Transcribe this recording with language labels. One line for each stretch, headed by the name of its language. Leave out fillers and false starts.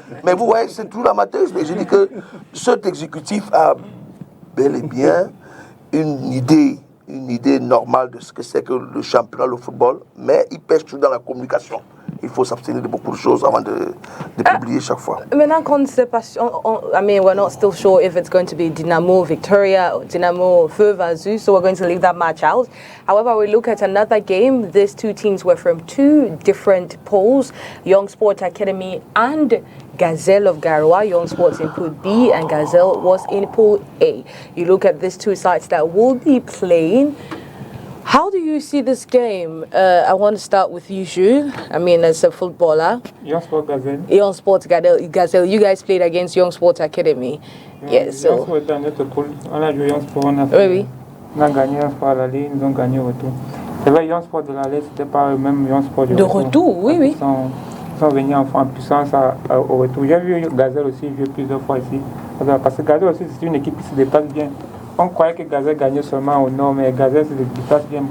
French: Mais vous voyez, c'est tout l'amateurisme. Et je dis que cet exécutif a bel et bien une idée normale de ce que c'est que le championnat, le football, mais il pêche toujours dans la communication. Il faut s'abstenir de beaucoup de choses avant de publier chaque fois. Maintenant qu'on ne sait pas,
English: I mean, we're not still sure if it's going to be Dynamo Victoria or Dynamo Feux Vazur, so we're going to leave that match out. However, we look at another game. These two teams were from two different pools, Young Sports Academy and Gazelle of Garoua. Young Sports in Pool B and Gazelle was in Pool A. You look at these two sides that will be playing. How do you see this game? I want to start with you, Jules. I mean, as a footballer. Young Sports Gazelle. Young Sports Gazelle. You guys played against Young Sports Academy. Yes.
French: Young Sports était notre poule. On a joué Young Sports. On a gagné Young Sports à l'aller, ils ont gagné au retour. C'est vrai, Young Sports de l'aller, c'était pas le même Young Sports de retour. Oui. Ils sont venus en puissance au retour. J'ai vu Gazelle aussi jouer plusieurs fois ici. Parce que Gazelle aussi, c'est une équipe qui se déplace bien. On croyait que Gazelle gagnait seulement au nord, mais Gazelle se déplace bien.